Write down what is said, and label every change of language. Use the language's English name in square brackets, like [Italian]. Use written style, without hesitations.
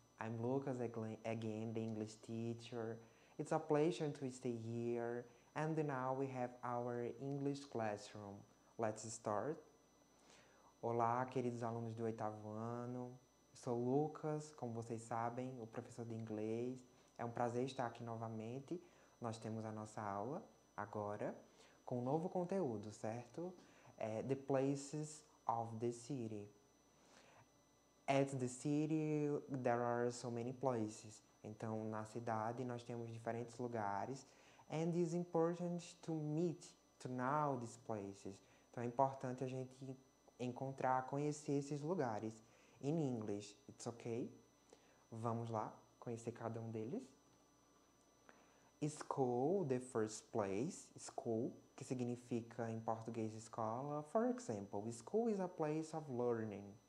[English] I'm Lucas again, the English teacher. It's a pleasure to stay here. And now we have our English classroom. Let's start. [Portuguese] Olá, queridos alunos do 8º ano. Eu sou o Lucas, como vocês sabem, o professor de inglês. É um prazer estar aqui novamente. Nós temos a nossa aula agora com um novo conteúdo, certo? [English] The places of the city. At the city, there are so many places. [Portuguese] Então, na cidade, nós temos diferentes lugares. [English] And it's important to meet, to know these places. [Portuguese] Então, é importante a gente encontrar, conhecer esses lugares. [English] In English, it's okay? [Portuguese] Vamos lá, conhecer cada um deles. [English] School, the first place. [Portuguese] School, que significa em português escola. [English] For example, school is a place of learning.